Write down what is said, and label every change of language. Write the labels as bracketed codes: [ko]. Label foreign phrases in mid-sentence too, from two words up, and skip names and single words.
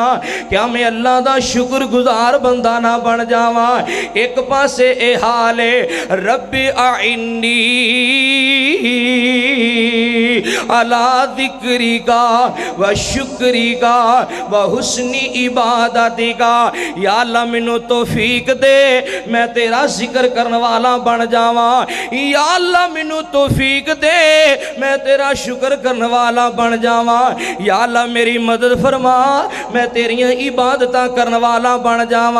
[pa] کیا میں اللہ دا شکرگزار بندہ نہ بن جاواں? اک پاسے اے حال ہے, [ar] ربي أعني على ذكرك وشكرك وحسن عبادتك. [pa] یا اللہ مینوں توفیق دے میں تیرا ذکر کرنے والا بن جاواں. یا اللہ مینوں توفیق دے میں تیرا شکر کرنے والا بن جاواں. یا اللہ میری مدد فرما میں تیریاں عبادتاں کرنے والا بن جاواں.